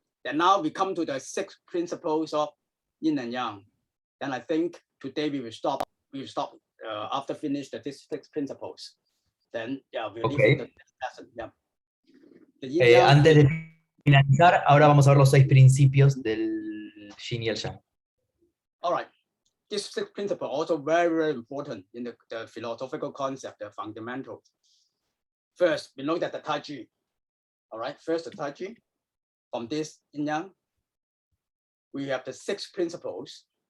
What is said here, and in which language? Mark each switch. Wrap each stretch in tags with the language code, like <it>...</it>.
<en>Then now we come to the 6 principles of yin and yang. And I think today we will stop. After finish the 6 principles. Then we'll leave the lesson. Yeah.</en> <es>Antes de finalizar, ahora vamos a ver los 6 principios del yin y el yang.</es> <en>All right. These 6 principles are also very, very important in the philosophical concept, the fundamentals. First, we know that the taiji. All right. First, the taiji. From this yin-yang, we have the 6 principles.</en>